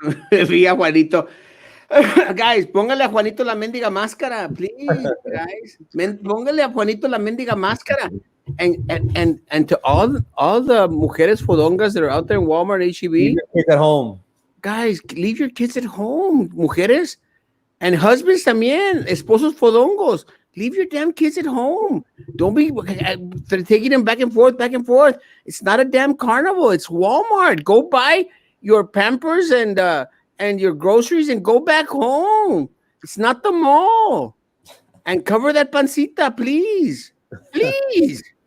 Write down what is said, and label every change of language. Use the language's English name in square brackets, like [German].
[Spanish] Vía Juanito. [English] Guys, [Spanish] póngale a Juanito la mendiga máscara, [English] please, guys. [Spanish] Póngale a Juanito la mendiga máscara. [English] And to all the [Spanish] mujeres fodongas [English] that are out there in Walmart, HEB. Leave your kids at home. Guys, leave your kids at home, [Spanish] mujeres. [English] And husbands [Spanish] también, esposos fodongos. [English] Leave your damn kids at home. Don't be taking them back and forth, back and forth. It's not a damn carnival. It's Walmart. Go buy your Pampers and your groceries and go back home. It's not the mall. And cover that pancita, please. Please.